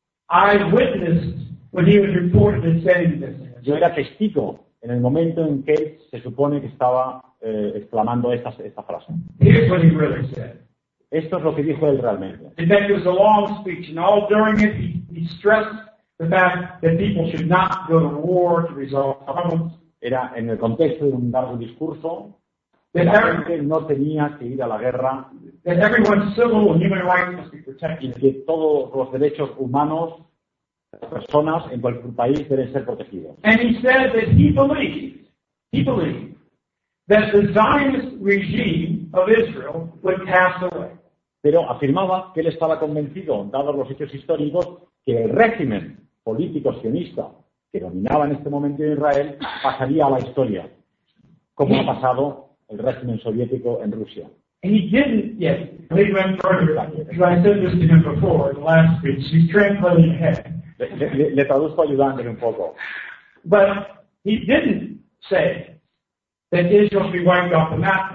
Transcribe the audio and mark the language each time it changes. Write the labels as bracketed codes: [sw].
[en] I witnessed when he was reported as saying this. [es] Yo era testigo en el momento en que se supone que estaba exclamando esta frase. [en] Here's what he really said. [es] Esto es lo que dijo él realmente. [en] In fact, it was a long speech, and all during it he stressed the fact that people should not go to war to resolve problems. [es] Era en el contexto de un largo discurso. That la gente no tenía que ir a la guerra. [en] That everyone's civil and human rights must be protected. [es] Y que todos los derechos humanos de las personas en cualquier país deben ser protegidos. [en] And he said that he believed that the Zionist regime of Israel would pass away. [es] Pero afirmaba que él estaba convencido, dados los hechos históricos, que el régimen político sionista que dominaba en este momento en Israel pasaría a la historia, como ha pasado el régimen soviético en Rusia. [en] He didn't yet. He went further. I said this to him before in the last speech. He's trampling ahead. [es] Le traduzco ayudándole un poco. [en] But he didn't say that Israel should be wiped off the map.